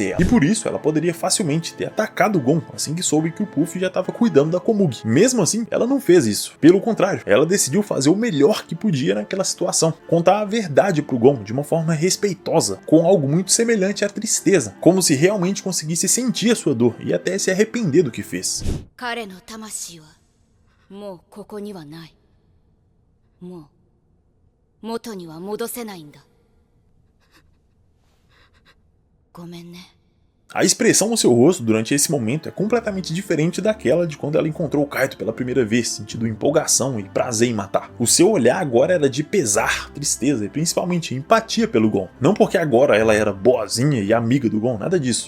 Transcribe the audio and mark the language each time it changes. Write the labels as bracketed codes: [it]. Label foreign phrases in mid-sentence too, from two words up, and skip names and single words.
[pt] E por isso, ela poderia facilmente ter atacado o Gon assim que soube que o Puff já estava cuidando da Komugi. Komugi. Mesmo assim, ela não fez isso. Pelo contrário, ela decidiu fazer o melhor que podia naquela situação. Contar a verdade pro Gon de uma forma respeitosa, com algo muito semelhante à tristeza, como se realmente conseguisse sentir a sua dor e até se arrepender do que fez. [ja] 彼の魂はもうここにはない。もう元には戻せないんだ。ごめんね。 [pt] A expressão no seu rosto durante esse momento é completamente diferente daquela de quando ela encontrou o Kaito pela primeira vez, sentindo empolgação e prazer em matar. O seu olhar agora era de pesar, tristeza e principalmente empatia pelo Gon. Não porque agora ela era boazinha e amiga do Gon, nada disso.